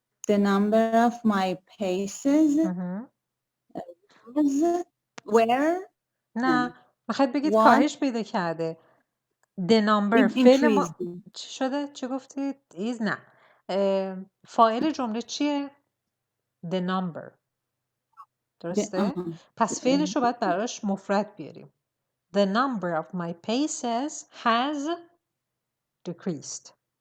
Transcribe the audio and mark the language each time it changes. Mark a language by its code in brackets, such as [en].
[en] the number of my paces was where [fa] نه میخواید بگید [en] was [fa] کاهش پیدا کرده. [en] the number [fa] فعل ما [en] increased. [fa] چی شده؟ چی گفتید؟ is نه فاعل جمله چیه؟ [en] the number. [fa] درسته؟ پس فعلش رو باید براش مفرد بیاریم. [en] The number of my paces has decreased.